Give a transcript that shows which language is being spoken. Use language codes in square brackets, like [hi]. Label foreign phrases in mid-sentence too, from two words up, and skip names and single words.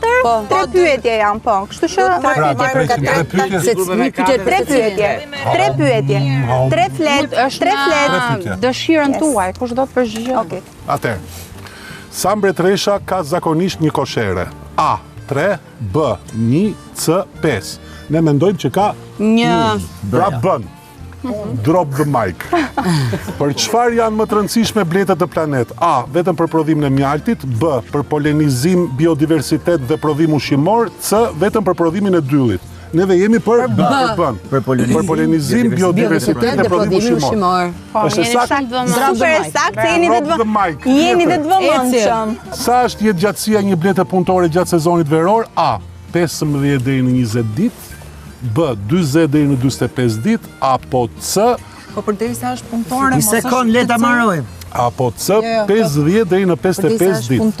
[sq] 3 pyetje janë, po. Kështu që 3 pyetje. 3 flet, 3 flet. Dëshirën tuaj, kush do të përgjigjë? Okej. Atëherë, sa mbretëresha ka zakonisht një koshere? A, 3, B, 1, C, 5. Ne mendojmë që ka Një. Pra bën. [en] Drop the mic. [sq] Për çfarë janë më të rëndësishme bletët të planet? A, vetëm për prodhimin e mjaltit, B, për polenizim, biodiversitet dhe prodhim ushqimor, C, vetëm për prodhimin e dyllit. Neve jemi për bën. Për polenizim, biodiversitet dhe prodhim ushqimor. Është saktë? Super saktë, jeni [en] Drop the mic. [sq] të vëmendshëm. Sa është jetë gjatësia një blete punëtore gjatë sezonit veror? A, 15 deri në 20 ditë, B, 20 deri në 45 ditë, apo C, Po përderisa është punëtore, Një sekond, le ta marrojmë. Apo C 50 deri në 55 ditë.